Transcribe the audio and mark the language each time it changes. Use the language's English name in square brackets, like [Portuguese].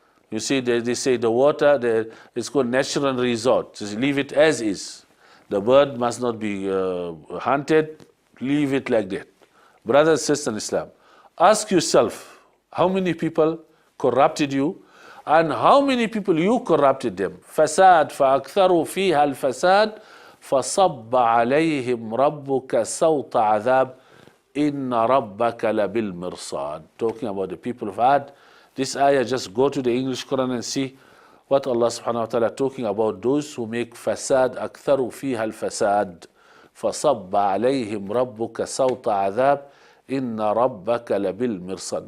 [English] You see, they say the water, it's called natural resort. Just leave it as is. The bird must not be hunted, leave it like that. Brothers and sisters in Islam, ask yourself, how many people corrupted you and how many people you corrupted them? [Arabic] فساد فأكثروا فيها الفساد فصب عليهم ربك صوت عذاب إن ربك لبالمرصاد. [English] Talking about the people of Ad. This ayah, just go to the English Quran and see what Allah subhanahu wa ta'ala talking about those who make fasad. [Arabic] أكثروا فيها الفساد فصب عليهم ربك صوت عذاب إن ربك لبالمرصاد.